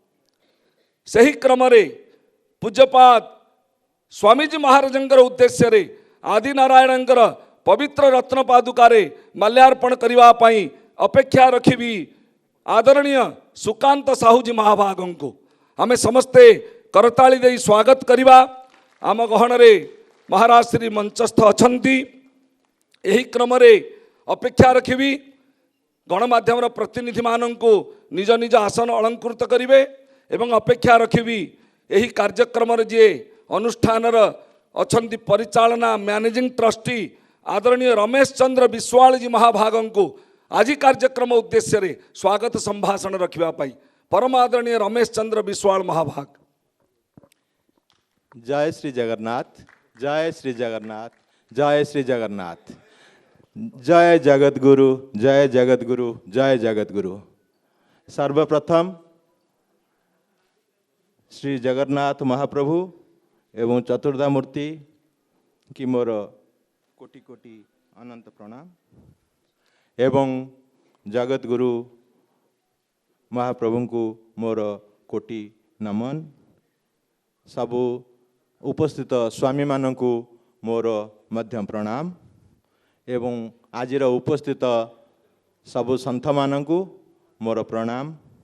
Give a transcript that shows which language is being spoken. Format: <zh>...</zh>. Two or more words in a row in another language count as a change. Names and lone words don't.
<or>ସହି କ୍ରମ ରେ ପୂଜ୍ୟପାଦ ସ୍ୱାମୀଜୀ ମହାରାଜଙ୍କର ଉଦ୍ଦେଶ୍ୟ ରେ ଆଦି ନାରାୟଣଙ୍କର ପବିତ୍ର ରତ୍ନ ପାଦୁକାରେ ମାଲ୍ୟାର୍ପଣ କରିବା ପାଇଁ ଅପେକ୍ଷା ରଖିବି ଆଦରଣୀୟ ସୁକାନ୍ତ ସାହୁଜୀ ମହାଭାଗଙ୍କୁ ଆମେ ସମସ୍ତେ କରତାଳି ଦେଇ ସ୍ୱାଗତ କରିବା। ଆମ ଗହଣ ରେ ମହାରାଜ ଶ୍ରୀ ମଞ୍ଚସ୍ଥ ଅଛନ୍ତି। ଏହି କ୍ରମ ରେ ଅପେକ୍ଷା ରଖିବି ଗଣମାଧ୍ୟମ ପ୍ରତିନିଧି ମାନଙ୍କୁ ନିଜ ନିଜ ଆସନ ଅଳଙ୍କୃତ କରିବେ ଏବଂ ଅପେକ୍ଷା ରଖିବି ଏହି କାର୍ଯ୍ୟକ୍ରମ ରେ ଯେ ଅନୁଷ୍ଠାନ ଅଛନ୍ତି ପରିଚାଳନା</or> <en>managing trustee</en> <or>ଆଦରଣୀୟ ରମେଶ ଚନ୍ଦ୍ର ବିଶ୍ୱାଳ ଜୀ ମହାଭାଗଙ୍କୁ ଆଜି କାର୍ଯ୍ୟକ୍ରମ ଉଦ୍ଦେଶ୍ୟ ରେ ସ୍ୱାଗତ ସମ୍ଭାଷଣ ରଖିବା ପାଇଁ ପରମ ଆଦରଣୀୟ ରମେଶ ଚନ୍ଦ୍ର ବିଶ୍ୱାଳ ମହାଭାଗ। ଜୟ ଶ୍ରୀ ଜଗନ୍ନାଥ, ଜୟ ଶ୍ରୀ ଜଗନ୍ନାଥ, ଜୟ ଶ୍ରୀ ଜଗନ୍ନାଥ। ଜୟ ଜଗତ ଗୁରୁ, ଜୟ ଜଗତ ଗୁରୁ, ଜୟ ଜଗତ ଗୁରୁ। ସର୍ବପ୍ରଥମ ଶ୍ରୀ ଜଗନ୍ନାଥ ମହାପ୍ରଭୁ ଏବଂ ଚତୁର୍ଦ୍ଧା ମୂର୍ତ୍ତି କି ମୋର କୋଟି କୋଟି ଅନନ୍ତ ପ୍ରଣାମ ଏବଂ ଜଗତ ଗୁରୁ ମହାପ୍ରଭୁ କୁ ମୋର କୋଟି ନମନ। ସବୁ ଉପସ୍ଥିତ ସ୍ୱାମୀ ମାନଙ୍କୁ ମୋର ମଧ୍ୟମ ପ୍ରଣାମ ଏବଂ ଆଜିର ଉପସ୍ଥିତ ସବୁ ସନ୍ଥ ମାନଙ୍କୁ ମୋର ପ୍ରଣାମ।</or>